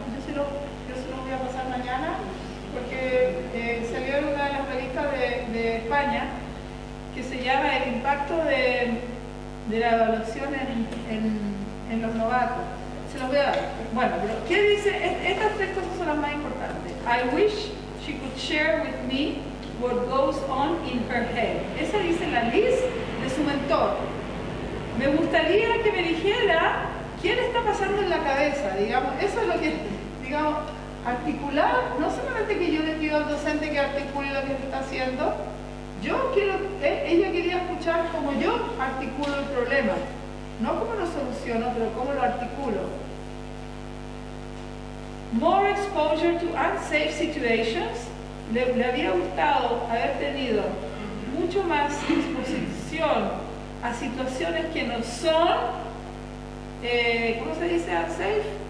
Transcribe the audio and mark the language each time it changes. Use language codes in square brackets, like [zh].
[es] Yo se lo voy a pasar mañana, porque salió en una de las revistas de España, que se llama El impacto de la evaluación en los novatos. Se los voy a dar. Bueno, pero ¿qué dice? Estas tres cosas son las más importantes. [en] I wish she could share with me what goes on in her head. [es] Esa dice la Liz de su mentor. Me gustaría que me dijera qué le está pasando en la cabeza, digamos. Eso es lo que, digamos, articular, no solamente que yo le pido al docente que articule lo que está haciendo, ella quería escuchar cómo yo articulo el problema. No cómo lo soluciono, pero cómo lo articulo. [en] More exposure to unsafe situations. [es] Le había gustado haber tenido mucho más exposición a situaciones que no son, ¿cómo se dice unsafe?